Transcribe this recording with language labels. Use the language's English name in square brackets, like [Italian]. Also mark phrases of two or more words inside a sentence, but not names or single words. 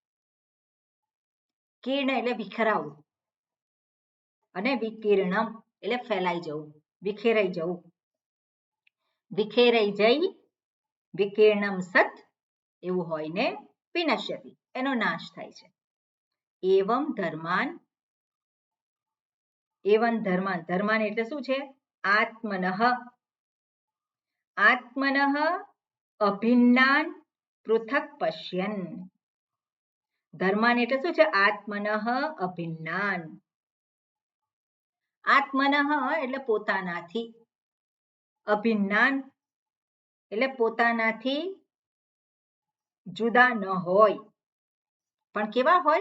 [Gujarati] કિર્ણ એટલે વિખરાવું, અને વિકીર્ણમ એટલે ફેલાઈ જવું, વિખેરાઈ જવું. વિખેરાઈ જઈ, [Sanskrit] વિકીર્ણમ સત [Gujarati] એવું હોય ને વિનશ્યતિ એનો નાશ થાય છે. [Sanskrit] એવમ ધર્માન, એવમ ધર્માન, [Gujarati] ધર્માન એટલે શું છે? [Sanskrit] આત્મનઃ, આત્મનઃ અભિન્નાન પૃથક પશ્યન. [Gujarati] ધર્માન એટલે શું છે? [Sanskrit] આત્મનઃ અભિન્નાન. [Gujarati] આત્મનઃ એટલે પોતાનાથી, અભિન્નાન એટલે પોતાનાથી જુદા ન હોય, પણ કેવા હોય?